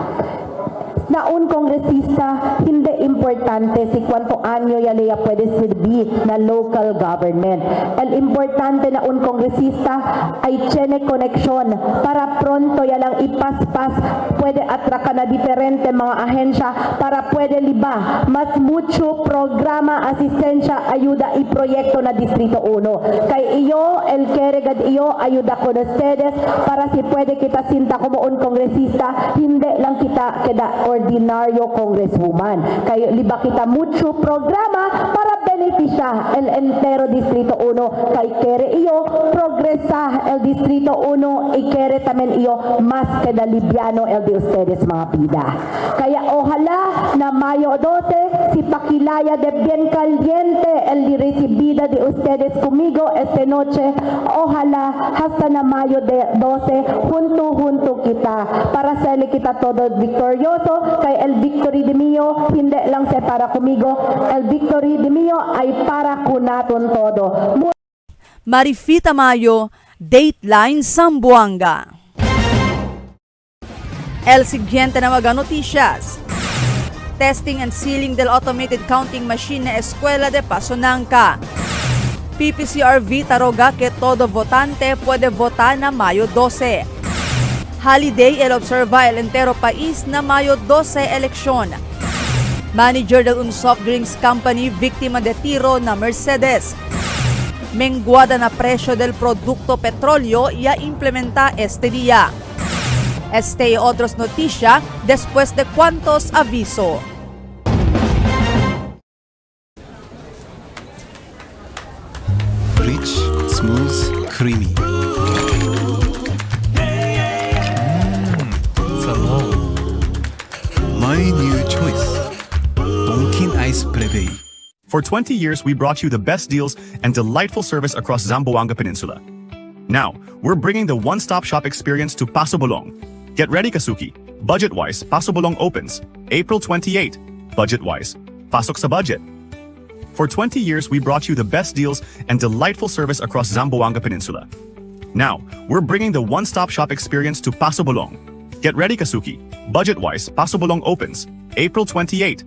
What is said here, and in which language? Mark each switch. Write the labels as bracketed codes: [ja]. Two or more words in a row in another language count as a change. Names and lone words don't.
[cbk] Na un kongresista, hindi importante si cuánto año ya leya puede servir na local government. El importante na un kongresista ay tiene koneksyon para pronto ya lang ipaspas, puede atraka na diferente mga ahensya para puede liba mas mucho programa, asistensya, ayuda y proyekto na Distrito 1. Kay iyo, el keregad iyo, ayuda con ustedes para si puede kita sinta como un kongresista, hindi lang kita keda ordinaryo congresswoman. Kaya liba kita mucho programa para beneficia el entero Distrito 1. Kay kere iyo progresa el Distrito 1 y kere tamen iyo mas keda libyano el de ustedes mga pida. Kaya ojalá na Mayo 12 si pakilaya de bien caliente el de recibida de ustedes conmigo esta noche. Ojalá hasta na Mayo 12 junto kita para sali kita todo victorioso. Kay el victory de mio hindi lang se para conmigo, el victory de mio ay para kunaton todo. Marifita Mayo, Dateline Zamboanga. El siguiente na mga noticias. [en] Testing and sealing [cbk] del [en] automated counting machine [cbk] na Escuela de Pasonanca. PPCRV taroga que todo votante puede votar na Mayo 12. Holiday el observa el entero país na Mayo 12 eleksyon. Manager del un [en] soft drinks company [cbk] víctima de tiro na Mercedes. Menguada na presyo del produkto petróleo ya implementa este día. Este y otros noticia después de cuantos aviso. [en] Rich, smooth, creamy. Salon. My new choice. Donkin Ice Prevei. For 20 years, we brought you the best deals and delightful service across Zamboanga Peninsula. Now, we're bringing the one-stop shop experience to Paso Bolong. Get ready, Kasuki. Budget-wise, Paso Bolong opens April 28. Budget-wise, [tl] pasok sa budget. [en] For 20 years, we brought you the best deals and delightful service across Zamboanga Peninsula. Now, we're bringing the one-stop shop experience to Paso Bolong. Get ready, Kasuki. Budget-wise, Paso Bolong opens April 28.